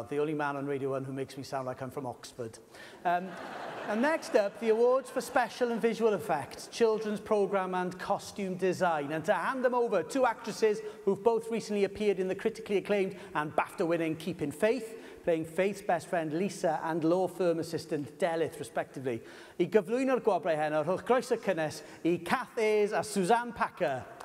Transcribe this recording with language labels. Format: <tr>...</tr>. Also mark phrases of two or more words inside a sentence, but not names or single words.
<en>The only man on Radio 1 who makes me sound like I'm from Oxford. And next up, the awards for special and visual effects, children's programme and costume design. And to hand them over, two actresses who've both recently appeared in the critically acclaimed and BAFTA-winning Keeping Faith, playing Faith's best friend Lisa and law firm assistant Delith, respectively.</en> <cy>I gyflwyno'r gwobrau heno, rhowch groeso cynnes I Kath Ayres a Suzanne Packer.</cy>